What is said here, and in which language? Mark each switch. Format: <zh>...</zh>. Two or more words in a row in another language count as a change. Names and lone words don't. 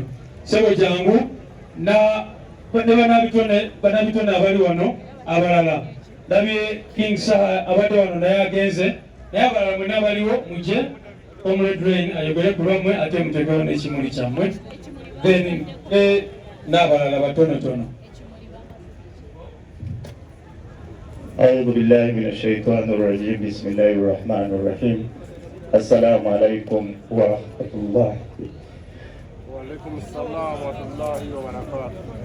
<lg>Sebo jangu ne bannabitone abali wano abalala. Ndabye King Saha abadde wano naye agenze naye abalala mwenna abaliwo mujje Comrade Rain ayogere ku lwammwe ate mutegewo n'ekimuli kyammwe then n'abalala batonotono.</lg> <ar>أعوذ بالله من الشيطان الرجيم بسم الله الرحمن الرحيم السلام عليكم ورحمة الله. وعليكم السلام ورحمة الله وبركاته.</ar>